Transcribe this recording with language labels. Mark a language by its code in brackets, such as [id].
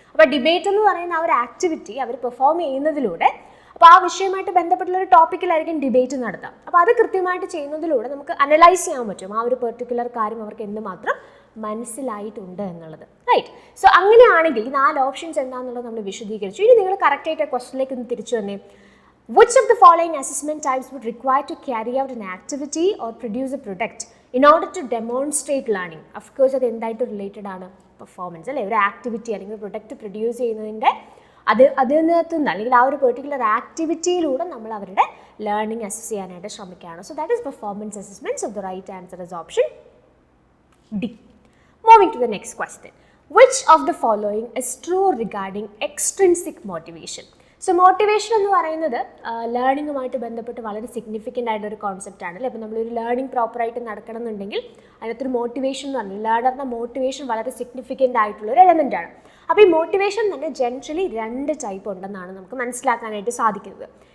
[ml] അപ്പോൾ ഡിബേറ്റ് എന്ന് പറയുന്ന ആ ഒരു ആക്ടിവിറ്റി അവർ പെർഫോം ചെയ്യുന്നതിലൂടെ അപ്പോൾ ആ വിഷയമായിട്ട് ബന്ധപ്പെട്ടുള്ള ഒരു ടോപ്പിക്കിലായിരിക്കും ഡിബേറ്റ് നടത്താം. അപ്പോൾ അത് കൃത്യമായിട്ട് ചെയ്യുന്നതിലൂടെ നമുക്ക് അനലൈസ് ചെയ്യാൻ പറ്റും ആ ഒരു പെർട്ടിക്കുലർ കാര്യം അവർക്ക് എന്തുമാത്രം മനസ്സിലായിട്ടുണ്ട് എന്നുള്ളത്. റൈറ്റ്. സോ അങ്ങനെയാണെങ്കിൽ ഈ 4 ഓപ്ഷൻസ് എന്താണെന്നുള്ളത് നമ്മൾ വിശദീകരിച്ചു. ഇനി നിങ്ങൾ കറക്റ്റായിട്ട് ക്വസ്റ്റിലേക്ക് ഒന്ന് തിരിച്ചു വന്നേ. [en] Which of the following assessment types would require to carry out an activity or produce a product in order to demonstrate learning? [ml] Of course, അത് എന്തായിട്ട് റിലേറ്റഡ് ആണ്? പെർഫോമൻസ് അല്ലേ? ഒരു ആക്ടിവിറ്റി അല്ലെങ്കിൽ ഒരു പ്രൊഡക്റ്റ് പ്രൊഡ്യൂസ് ചെയ്യുന്നതിൻ്റെ അതിനകത്ത് നിന്ന് അല്ലെങ്കിൽ ആ ഒരു പെർട്ടിക്കുലർ ആക്ടിവിറ്റിയിലൂടെ നമ്മൾ അവരുടെ ലേണിംഗ് അസസ് ചെയ്യാനായിട്ട് ശ്രമിക്കുകയാണ്. [en] So that is performance assessment. So the right answer is option D. Moving to the next question. Which of the following is true regarding extrinsic motivation? [ml] So motivation എന്ന് പറയുന്നത് ലേണിങ്ങുമായിട്ട് ബന്ധപ്പെട്ട് വളരെ significant ആയിട്ടൊരു concept ആണ്. അപ്പോൾ നമ്മളൊരു ലേണിംഗ് പ്രോപ്പറായിട്ട് നടക്കണം എന്നുണ്ടെങ്കിൽ അതിനകത്തൊരു മോട്ടിവേഷൻ എന്ന് പറഞ്ഞാൽ ലേണറിൻ്റെ മോട്ടിവേഷൻ വളരെ സിഗ്നിഫിക്കൻ്റ് ആയിട്ടുള്ളൊരു എലമെൻ്റ് ആണ്. അപ്പോൾ ഈ മോട്ടിവേഷൻ തന്നെ ജനറലി 2 ടൈപ്പ് ഉണ്ടെന്നാണ് നമുക്ക് മനസ്സിലാക്കാനായിട്ട് സാധിക്കുന്നത്.